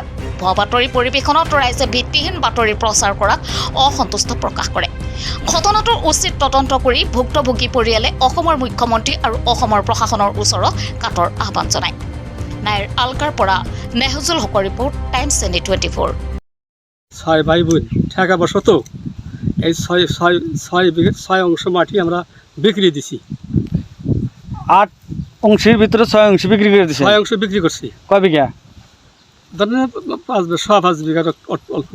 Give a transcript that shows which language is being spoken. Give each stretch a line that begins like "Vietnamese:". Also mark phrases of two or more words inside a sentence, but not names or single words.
Assamese: ভুৱা বাতৰি পৰিৱেশনত ৰাইজে ভিত্তিহীন বাতৰি প্ৰচাৰ কৰাত অসন্তুষ্ট প্ৰকাশ কৰে। ঘটনাটোৰ উচিত তদন্ত কৰি ভুক্তভোগী পৰিয়ালে অসমৰ মুখ্যমন্ত্ৰী আৰু অসমৰ প্ৰশাসনৰ ওচৰত কাটৰ আহ্বান জনায়। নাইৰ আলকাৰ পৰা নেহজুল হকৰ ৰিপৰ্ট, টাইমছ 24।
Bangla: 6 ভাই বোন টাকা বসত এই 6 অংশ মাটি আমরা বিক্রি দিছি। 8 অংশের ভিতরে 6 অংশ বিক্রি করে দিছে। 6 অংশ বিক্রি করছি। কয় বিঘা? ধরেন 5 বিঘা অল্প।